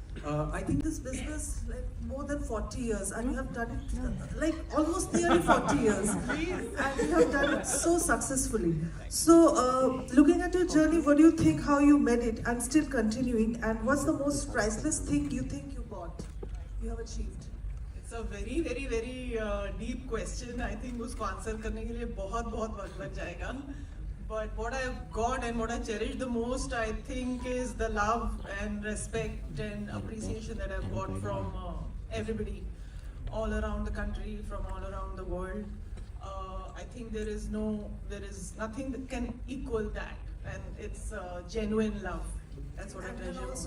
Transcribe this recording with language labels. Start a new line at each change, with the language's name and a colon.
English: I think this business like more than 40 years, and you have done it like almost nearly 40 years, and you have done it so successfully. So, looking at your journey, what do you think? How you made it and still continuing? And what's the most priceless thing you think you got, you have achieved? It's a very, very, very deep question. I think
Hindi: उसको answer करने के लिए बहुत वक्त लग जाएगा.
English: But what I've got and what I cherish the most, I think, is the love and respect and appreciation that I've got from everybody all around the country, from all around the world. I think there is nothing that can equal that, and it's genuine love. That's what I treasure most.